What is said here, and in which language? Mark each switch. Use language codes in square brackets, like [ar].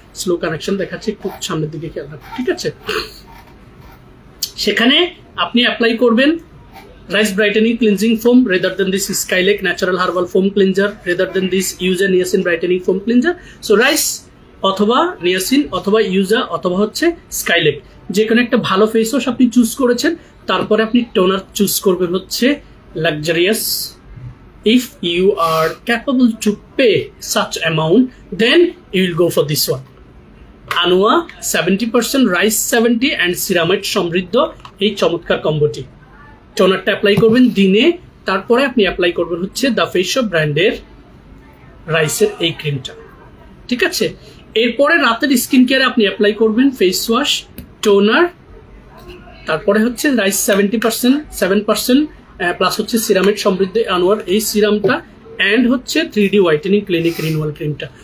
[bn] Slow connection দেখাচ্ছে, একটু সামনের দিকে খেয়াল রাখুন। ঠিক আছে, সেখানে আপনি অ্যাপ্লাই করবেন rice brightening cleansing foam [en] rather than this [bn] স্কাইলেক natural herbal foam cleanser, rather than this ইউজা niacin brightening foam cleanser. So rice অথবা নিয়াসিন অথবা ইউজা অথবা হচ্ছে স্কাইলেক, যে কোনো একটা ভালো ফেস ওয়াশ আপনি চুজ করেছেন। তারপরে আপনি টোনার চুজ করবেন হচ্ছে luxurious. [en] If you are capable to pay such amount, then you will go for this one. [bn] Anua 70%, rice 70 and ceramide সমৃদ্ধ এই চমৎকার কম্বোটি। টোনারটা অ্যাপ্লাই করবেন দিনে, তারপরে আপনি অ্যাপ্লাই করবেন হচ্ছে দ্য ফেস শপ ব্র্যান্ডের রাইসের এই ক্রিমটা। ঠিক আছে, এরপরে রাতের স্কিন কেয়ারে আপনি অ্যাপ্লাই করবেন ফেস ওয়াশ, টোনার, তারপরে হচ্ছে রাইস 7% প্লাস হচ্ছে সিরামেড সমৃদ্ধ আনোয়ার এই সিরামটা, অ্যান্ড হচ্ছে 3D হোয়াইটেনিং ক্লিনিক রিনুয়াল ক্রিমটা।